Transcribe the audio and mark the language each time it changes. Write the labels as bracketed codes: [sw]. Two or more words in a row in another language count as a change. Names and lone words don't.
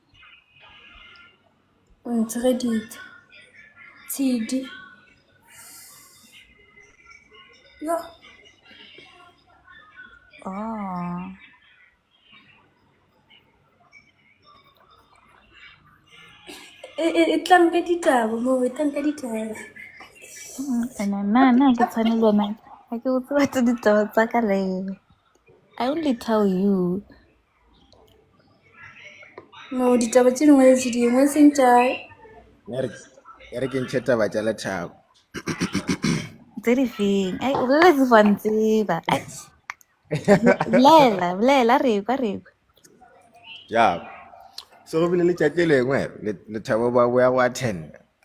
[tn] Ntshreditse. Tshidi. Yo. Oh. E tlang ka ditaba mo, e tlang ka ditaba. Na ke tshwanelwa na. Ha ke utse batho ditaba tsa ka le. [en] I only tell you. [tn] No, ditaba tse dingwe tse dingwe seng tša Ya re ke ntšhe taba tša lethabo. Tse di feng? Ai, o boleletse fa ntseba. Ai. Bolela re kwa. Ja. So go bile letšatši lengwe lethabo ba boya go attenda.